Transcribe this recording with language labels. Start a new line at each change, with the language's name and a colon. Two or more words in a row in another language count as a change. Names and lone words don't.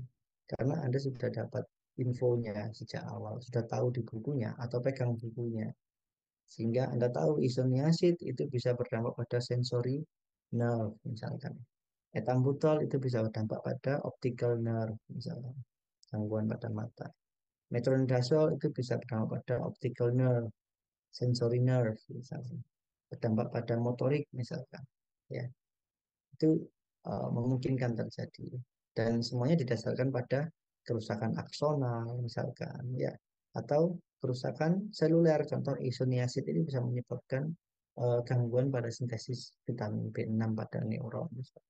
Indonesian: Karena Anda sudah dapat infonya sejak awal, sudah tahu di bukunya atau pegang bukunya. Sehingga Anda tahu isoniazid itu bisa berdampak pada
English: sensori nerve,
Indonesian: misalkan. Ethambutol itu bisa berdampak pada
English: optical nerve,
Indonesian: misalkan. Gangguan pada mata. Metronidazole itu bisa berdampak pada
English: optical nerve, sensory nerve,
Indonesian: misalkan. Berdampak pada motorik, misalkan. Ya, itu memungkinkan terjadi dan semuanya didasarkan pada kerusakan aksonal misalkan ya atau kerusakan seluler contoh isoniazid ini bisa menyebabkan gangguan pada sintesis vitamin B6 pada neuron misalkan.